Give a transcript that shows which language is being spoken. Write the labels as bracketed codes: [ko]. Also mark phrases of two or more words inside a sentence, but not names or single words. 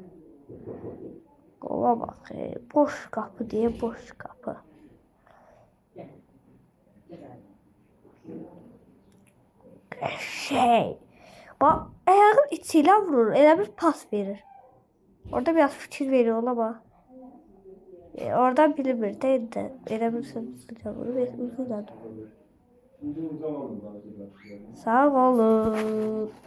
[az] Qola baxayım. Boş qapı deyə boş qapı. Bax, ayağın içi ilə vurur. Elə bir pas verir. Orada [tr] biraz fikir veriyor ama. Oradan bilinmir değil de. [az] Elə bir sözü vurur. Uzun adım. Sağ olun.